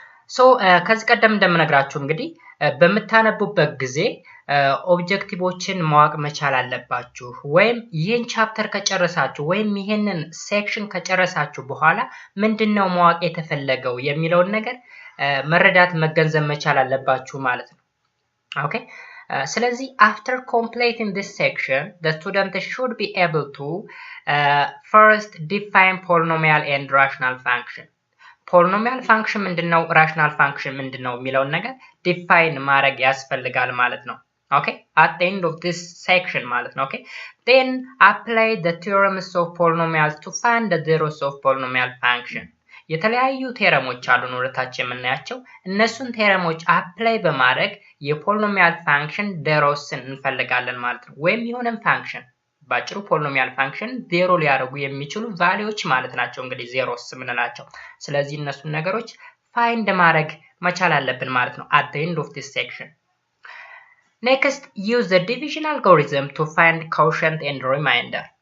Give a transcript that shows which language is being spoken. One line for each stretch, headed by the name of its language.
Amharic: ሶ ከዚህ ቀደም እንደምነግራችሁ እንግዲህ በምታነቡበት ጊዜ ኦብጀክቲቮችን ማወቅ መቻል አለባችሁ። ወይም ይህን ቻፕተር ከጨረሳችሁ ወይም ይህንን ሴክሽን ከጨረሳችሁ በኋላ ምንድነው ማወቅ የተፈለገው የሚለውን ነገር መረዳት መገንዘብ መቻል አለባችሁ ማለት ነው። ኦኬ ስለዚህ
English: after completing this section the student should be able to first define polynomial and rational function.
Amharic: ፖሊኖሚያል ፋንክሽን ምንድነው? ራሽናል ፋንክሽን ምንድነው የሚለውን ነገር ዲፋይን ማድረግ ያስፈልጋል ማለት ነው።
English: ኦኬ at the end of this section
Amharic: ማለት ነው። ኦኬ
English: then apply the theorems of polynomials to find the zeros of polynomial function.
Amharic: የተለያዩ ቴረሞች አሉን ወደታች የምናያቸው። እነሱን ቴረሞች አፕላይ በማድረግ የፖሊኖሚያል ፋንክሽን ዜሮስን እንፈልጋለን ማለት ነው። ወይም የሆነን ፋንክሽን ባጭሩ ፖሊኖሚያል ፋንክሽን ዜሮ ሊያደርጉ የሚችሉ ቫልዩዎች ማለት ናቸው እንግዲህ ዜሮስ የምንላቸው። ስለዚህ እነሱን ነገሮች ፋይንድ ማድረግ መቻል አለብን ማለት ነው
English: at the end of this section. Next, use the division algorithm to find quotient and remainder.